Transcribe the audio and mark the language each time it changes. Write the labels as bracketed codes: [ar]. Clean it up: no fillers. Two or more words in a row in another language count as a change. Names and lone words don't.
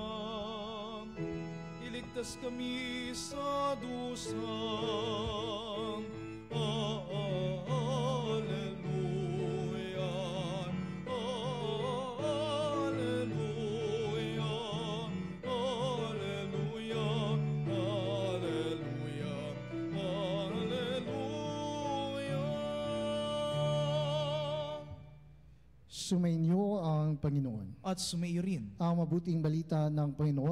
[tl] Iligtas kami sa dusang. [la] Alleluia, alleluia, alleluia, alleluia, alleluia. [tl] Sumainyo ang Panginoon. At sumaiyo rin. Ang mabuting balita ng Panginoon ayon kay San Marcos. Papuri sa iyo, Panginoon.